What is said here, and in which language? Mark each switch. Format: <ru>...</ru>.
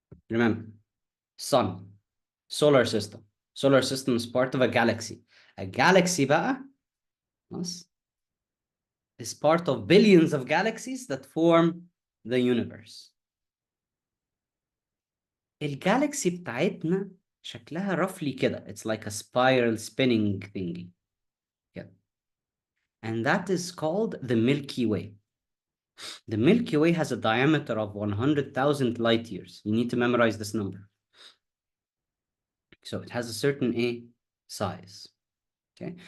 <en>Remember, sun, solar system. Solar system is part of a galaxy. A galaxy بقى is part of billions of galaxies that form the universe.</en> <ar>الجالكسي بتاعتنا شكلها roughly كده.</ar> <en>It's like a spiral spinning thingy. Yeah. And that is called the Milky Way. The Milky Way has a diameter of 100,000 light years. You need to memorize this number. So it has a certain size. Okay.</en>